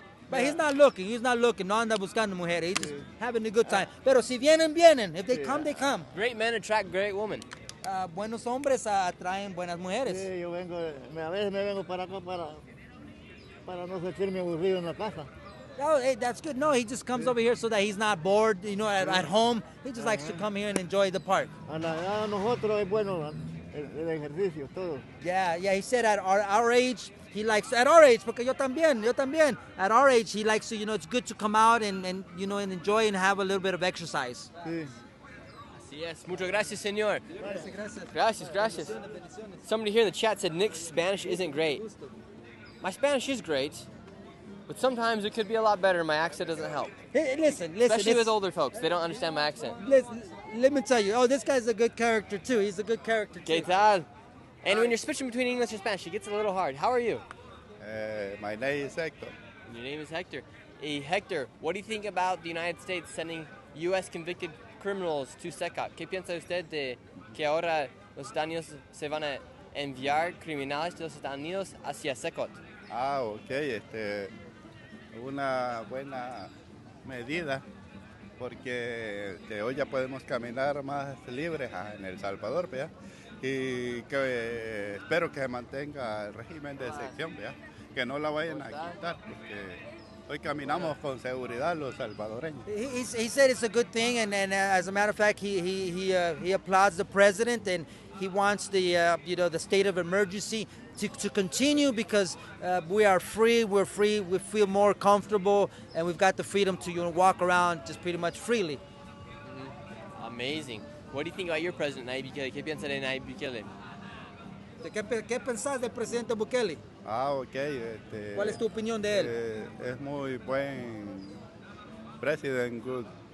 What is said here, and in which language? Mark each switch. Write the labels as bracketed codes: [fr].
[en] But he's not looking, [es] no anda buscando mujeres, [en] he's just having a good time. [es] Pero si vienen, [en] if they come, they come. Great men attract great women. [es] Buenos hombres atraen buenas mujeres. Sí, yo a veces me vengo para acá para no sentirme aburrido en la casa. [en] Oh, hey, that's good. No, he just comes over here so that he's not bored, at home. He just likes to come here and enjoy the park. [es] A nosotros es bueno el ejercicio, todo. [en] Yeah, he said at our age, he likes, at our age, [es] porque yo también, [en] at our age, he likes to, it's good to come out and enjoy and have a little bit of exercise. [es] Sí. Así es. Muchas gracias, señor. Gracias. [en] Somebody here in the chat said Nick's Spanish isn't great. My Spanish is great, but sometimes it could be a lot better. My accent doesn't help. Hey, listen. Especially with older folks. They don't understand my accent. Let me tell you. This guy's a good character, too. He's a good character, too. [es] ¿Qué tal? [en] And when you're switching between English and Spanish, it gets a little hard. How are you? My name is Hector. Your name is Hector. Hey, Hector, what do you think about the United States sending U.S. convicted criminals to SECOT? [es] ¿Qué piensa usted de que ahora los Estados Unidos se van a enviar criminales de los Estados Unidos hacia SECOT? Ok, una buena medida, porque hoy ya podemos caminar más libres en El Salvador, ¿ya? Y que espero que se mantenga el régimen de excepción, ¿ya? Que no la vayan a quitar, porque hoy caminamos con seguridad los salvadoreños. [en] He said it's a good thing, and as a matter of fact, he applauds the president, and he wants the the state of emergency to continue because we are free, we feel more comfortable, and we've got the freedom to walk around just pretty much freely. Amazing. What do you think about your president, Nayib Bukele? [es] ¿Qué piensa de Nayib Bukele? ¿Qué pensás del presidente Bukele? Ok. ¿Cuál es tu opinión de él? Es muy buen president, good.